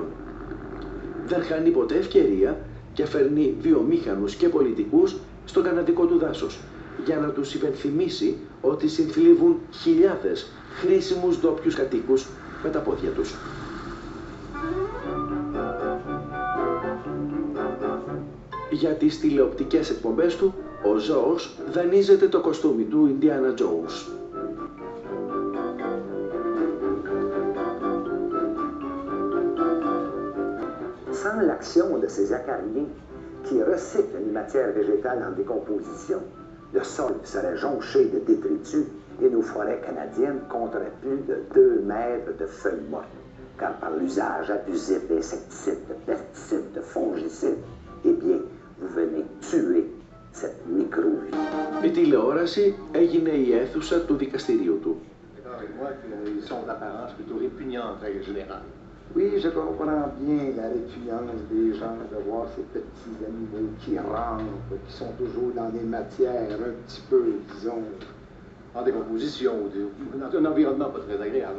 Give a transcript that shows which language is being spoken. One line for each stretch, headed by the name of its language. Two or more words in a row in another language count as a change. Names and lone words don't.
Greek: Δεν χάνει ποτέ ευκαιρία και φέρνει βιομήχανους και πολιτικούς στο καναδικό του δάσος για να τους υπενθυμίσει ότι συνθλίβουν χιλιάδες χρήσιμους ντόπιους κατοίκους με τα πόδια τους. Για τις τηλεοπτικές εκπομπές του, ο Ζορζ δανείζεται το κοστούμι του Ινδιάνα Τζόουνς.
French: Sans l'action de ces acariens qui recyclent les matières végétales en décomposition, le sol serait jonché de détritus et nos forêts canadiennes compteraient plus de 2 mètres de feuilles mortes. Car par l'usage abusif d'insecticides, de pesticides, de fongicides, eh bien, vous venez tuer cette microvie.
Greek: Η τηλεόραση έγινε η αίθουσα του δικαστηρίου του.
French: Ils sont d'apparence plutôt répugnants en règle générale. Oui, je comprends bien la répugnance des gens de voir ces petits animaux qui rampent, qui sont toujours dans des matières un petit peu, disons, En décomposition, dans un environnement pas très agréable.